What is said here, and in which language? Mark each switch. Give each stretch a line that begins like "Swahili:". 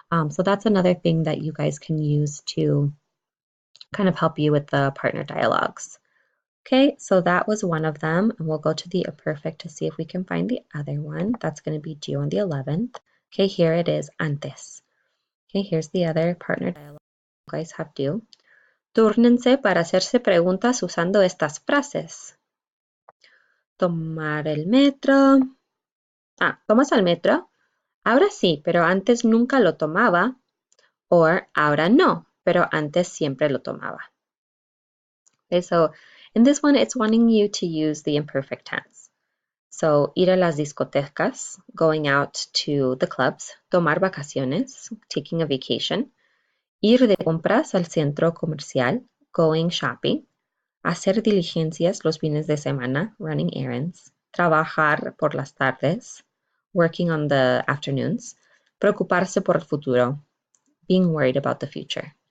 English: So that's another thing that you guys can use to kind of help you with the partner dialogues. Okay, so that was one of them, and we'll go to the perfect to see if we can find the other one. That's going to be due on the 11th. Okay, here it is, antes. Okay, here's the other partner dialogue you guys have due.
Spanish: Túrnense para hacerse preguntas usando estas frases. Tomar el metro. ¿Tomas el metro? Ahora sí, pero antes nunca lo tomaba. Or ahora no, pero antes siempre lo tomaba.
English: Okay, so in this one, it's wanting you to use the imperfect tense.
Spanish: So, ir a las discotecas,
English: going out to the clubs,
Spanish: tomar vacaciones,
English: taking a vacation,
Spanish: ir de compras al centro comercial,
English: going shopping,
Spanish: hacer diligencias los fines de semana,
English: running errands,
Spanish: trabajar por las tardes,
English: working on the afternoons,
Spanish: preocuparse por el futuro,
English: being worried about the future.